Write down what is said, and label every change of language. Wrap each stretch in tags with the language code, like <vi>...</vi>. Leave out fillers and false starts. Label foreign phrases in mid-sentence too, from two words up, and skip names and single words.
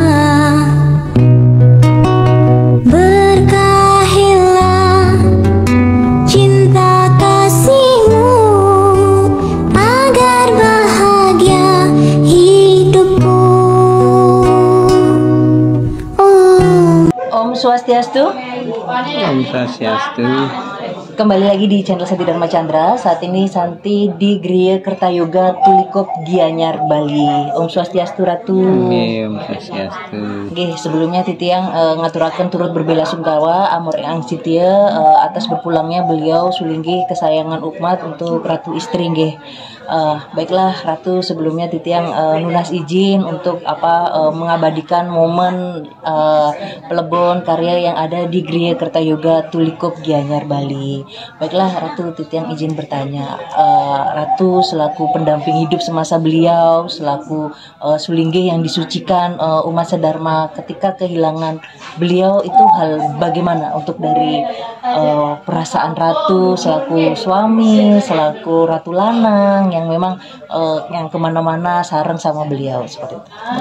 <id>Berkahilah cinta kasihmu agar bahagia hidupku.</id> <ban>Om Swastiastu. Om Swastiastu.</ban> <id>Kembali lagi di channel Santi Dharma Chandra. Saat ini Santi di Griya Kertayoga Tulikop, Gianyar, Bali.</id> <ban>Om Swastiastu Ratu. Om Swastiastu.</ban> <id>Oke, sebelumnya</id> <ban>Titiang ngaturaken</ban> <id>turut berbela-sungkawa amur yang sitia atas berpulangnya beliau sulinggi kesayangan umat untuk Ratu istri nggih. Baiklah Ratu, sebelumnya</id> <ban>Titiang nunas</ban> <id>izin untuk mengabadikan momen pelebon karya yang ada di Griya Kertayoga Tulikop, Gianyar, Bali. Baiklah Ratu, Titiang izin bertanya, Ratu selaku pendamping hidup semasa beliau, selaku sulingge yang disucikan umat sedharma, ketika kehilangan beliau itu hal bagaimana untuk dari perasaan Ratu selaku suami, selaku Ratu Lanang yang memang yang kemana-mana sareng sama beliau seperti itu.</id>